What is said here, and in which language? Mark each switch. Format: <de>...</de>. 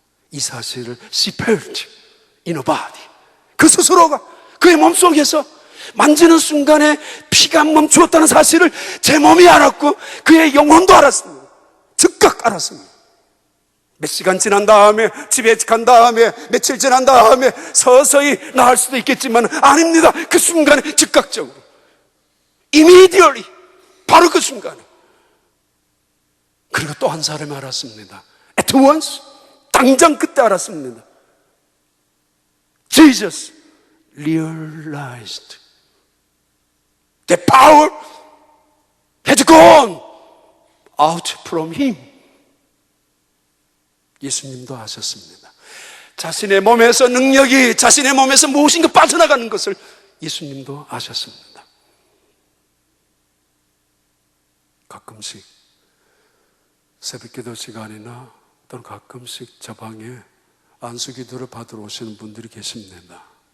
<ko>이 사실을</ko> <en>she felt in her body.</en> <ko>그 스스로가 그의 몸속에서 만지는 순간에 피가 멈추었다는 사실을 제 몸이 알았고 그의 영혼도 알았습니다. 즉각 알았습니다. 몇 시간 지난 다음에, 집에 간 다음에, 며칠 지난 다음에 서서히 나을 수도 있겠지만 아닙니다. 그 순간에 즉각적으로, immediately, 바로 그 순간에. 그리고 또 한 사람이 알았습니다.</ko> <en>At once,</en> <ko>당장 그때 알았습니다.</ko> <en>Jesus realized the power had gone out from him.</en> <ko>예수님도 아셨습니다. 자신의 몸에서 능력이, 자신의 몸에서 무엇인가 빠져나가는 것을 예수님도 아셨습니다. 가끔씩 새벽기도 시간이나 또는 가끔씩 저 방에 안수기도를 받으러 오시는 분들이 계십니다.</ko>